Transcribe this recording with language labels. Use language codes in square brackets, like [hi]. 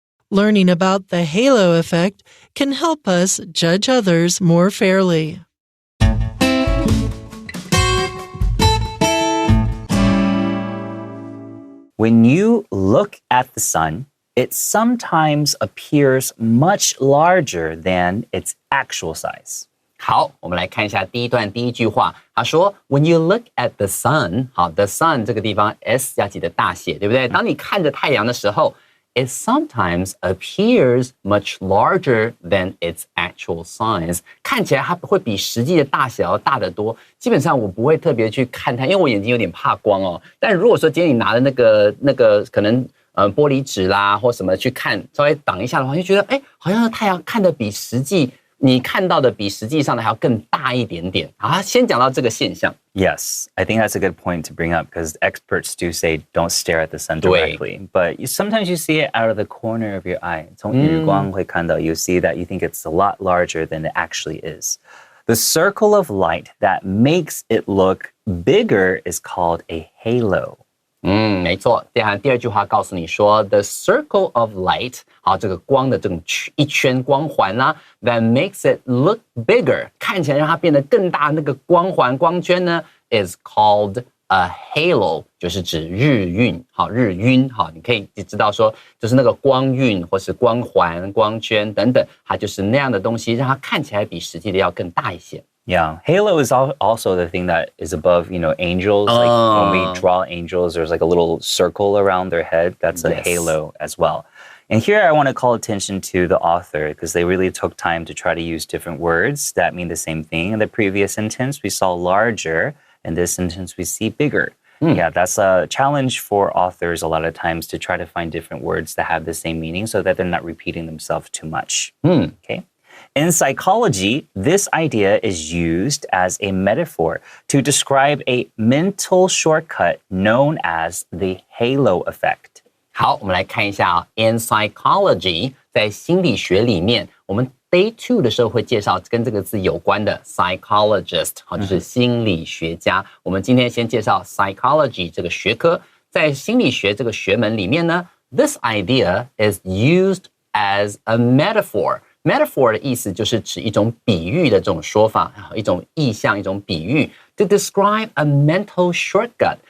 [en] Learning about the halo effect can help us judge others more fairly. When you look at the sun, it sometimes appears much larger than its actual size. [zh] 好，我们来看一下第一段第一句话。他说 ， [en] When you look at the sun， [zh] 好 ，the sun 这个地方 s 要记得大写，对不对？当你看着太阳的时候 [en] ，it sometimes appears much larger than its actual size。 [zh] 看起来它会比实际的大小要大得多。基本上我不会特别去看它，因为我眼睛有点怕光哦。但如果说今天你拿的那个可能玻璃纸啦或什么去看，稍微挡一下的话，就觉得好像太阳看得比实际你看到的比实际上的还要更大一点点。好，先讲到这个现象。 [en] Yes, I think that's a good point to bring up because experts do say don't stare at the sun directly. But sometimes you see it out of the corner of your eye. [zh] 从余光会看到 [en] you see that you think it's a lot larger than it actually is. The circle of light that makes it look bigger is called a halo. [zh] 没错。第二句话告诉你说 ， [en] the circle of light， [zh] 好，这个光的这种一圈光环啦 ， [en] that makes it look bigger， [zh] 看起来让它变得更大，那个光环光圈呢 ， [en] is called a halo， [zh] 就是指日晕。好，日晕，好，你可以知道说，就是那个光晕或是光环、光圈等等，它就是那样的东西，让它看起来比实际的要更大一些。 [en] Yeah, halo is also the thing that is above, angels. Like when we draw angels, there's like a little circle around their head. That's a halo as well. And here I want to call attention to the author because they really took time to try to use different words that mean the same thing. In the previous sentence, we saw larger. In this sentence, we see bigger. Yeah, that's a challenge for authors a lot of times to try to find different words that have the same meaning so that they're not repeating themselves too much. Okay. In psychology, this idea is used as a metaphor to describe a mental shortcut known as the halo effect. [zh] 好，我们来看一下啊 ， [en] in psychology， [zh] 在心理学里面，我们 Day 2的时候会介绍跟这个字有关的 psychologist， 好，就是心理学家。我们今天先介绍 psychology 这个学科，在心理学这个学门里面呢 ， [en] this idea is used as a metaphor。 [zh] Metaphor 的意思就是指一种比喻的这种说法，一种意象，一种比喻 ， [en] to describe a mental shortcut。